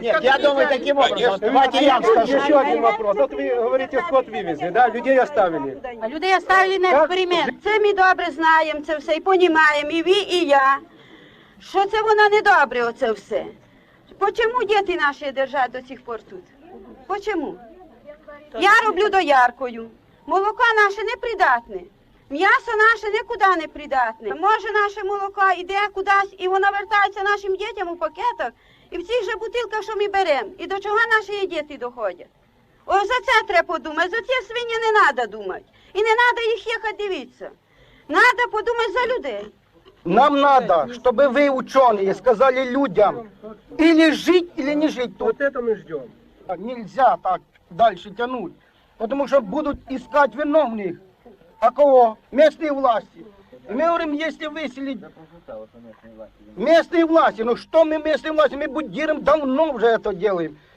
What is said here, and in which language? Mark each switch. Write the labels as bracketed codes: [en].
[ru] Нет, я думаю таким образом. Давайте я вам скажу. Еще один вопрос. Вот вы говорите, скот вивезли, да? Людей оставили. А людей оставили на експеримент. [uk] Це ми добре знаємо, це все, і понімаємо, і ви, і я, що це воно недобре, оце все. [ru] Почему [uk] діти наші [ru] держать до сих пор тут? Почему? [uk] Я роблю дояркою. Молоко наше непридатне. М'ясо наше нікуди не придатне. Може наше молоко йде кудись і воно вертається нашим дітям у пакетах і в цих же бутилках, що ми беремо. І до чого наші діти доходять? О, за це треба подумати, за ці свині не треба думати. І не треба їх їхати дивитися. Треба подумати за людей. [ru] Нам надо, чтобы вы, ученые, сказали людям, или жить, или не жить тут. Вот это мы ждем. Нельзя так дальше тянуть, потому что будут искать виновных. А кого? Местные власти. И мы говорим, если выселить местные власти, ну что мы местные власти, мы будем давно уже это делаем.